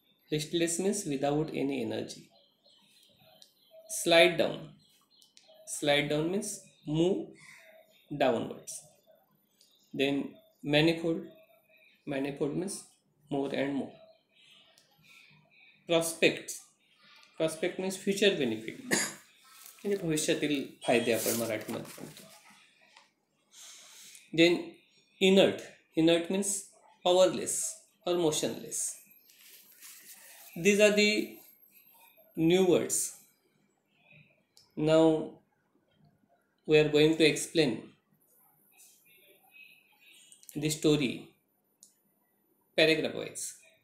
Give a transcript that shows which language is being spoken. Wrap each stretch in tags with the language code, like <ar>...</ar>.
<en>Listless means without any energy. Slide down. Slide down means move downwards. Then manifold. Manifold means more and more. Prospects. Prospect means future benefit.</en> <mr>म्हणजे भविष्यातील फायदे आपण मराठीमध्ये म्हणतो.</mr> <en>Then inert. Inert means powerless or motionless. These are the new words. Now we are going to explain the story paragraph wise.</en>